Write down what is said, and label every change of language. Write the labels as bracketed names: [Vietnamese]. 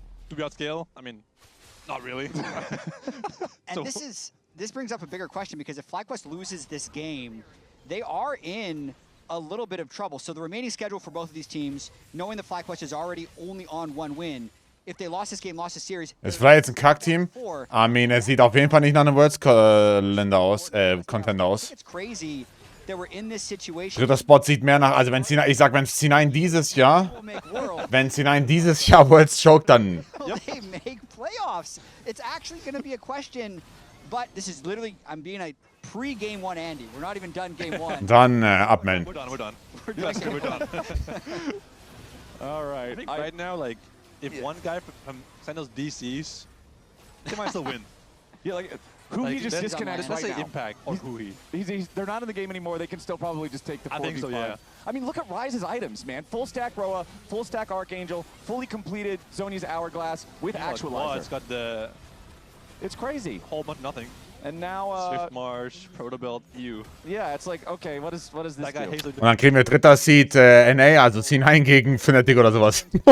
[English] Do we outscale? I mean, not really. And this brings up a bigger question, because if FlyQuest loses this game, they are in a little bit of trouble. So the remaining schedule for both of these teams, knowing that FlyQuest is already only on 1 win, if they lost this game, lost the series... [German] Es war jetzt ein Kack-Team. [English] I mean, [German] es sieht auf jeden Fall nicht nach einem Worlds-Contender aus. [English] It's crazy that we're in this situation. [German] Dritter Spot sieht mehr nach... Also wenn C9, ich sag, wenn C9 dieses Jahr... Wenn C9 dieses Jahr Worlds choke, dann... [English] They make playoffs. It's actually going to be a question... But this is literally, I'm being a pre-game 1 Andy. We're not even done game 1. [German] Dann abmelden. [English] We're done. We're done. All right. I think right now, like, if one guy from Sentinels DCs, they might still win. Yeah, like, Huhi just disconnects right now. Impact or Huhi. They're not in the game anymore. They can still probably just take the 4v5. I think so, yeah. I mean, look at Ryze's items, man. Full stack Roa, full stack Archangel, fully completed Zhonya's Hourglass with Actualizer. It's got the... It's crazy. Whole bunch nothing. And now Swift Marsh, Protobelt, EU. Yeah, it's like, okay, what does this do? [German] Und dann kriegen wir dritter Seed NA, also C9 gegen Fnatic oder sowas.